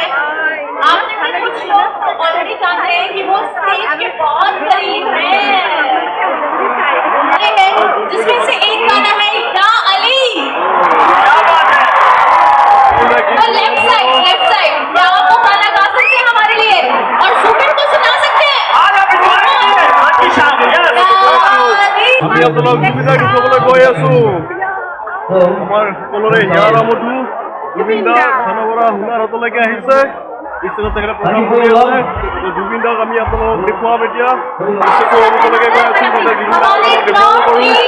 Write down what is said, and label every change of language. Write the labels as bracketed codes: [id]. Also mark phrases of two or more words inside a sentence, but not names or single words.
[hi] आपने से कुछ लोग ऑलरेडी जानते हैं कि वो स्टेज के बहुत करीब हैं, जिसमें से एक गाना है या अली। और [en] left side [hi] क्या आप वो गाना गा सकते हैं हमारे लिए और सुमित को सुना सकते हैं? [as] আমি আপোনালোক জুবিনদাক দেখুৱাবলৈ গৈ আছো। আমাৰ সকলোৰে হিয়াৰ আমঠু জুবিনদা খানাপাৰা হুনাৰহাটলৈকে আহিছে। ষ্টেজত তেখেতে প্ৰগ্ৰাম কৰি আছে। জুবিনদাক আমি আপোনালোকক দেখুৱাম এতিয়া। ষ্টেজলৈকে গৈ আছো, যাতে জুবিনদাক দেখুৱাব পাৰোঁ।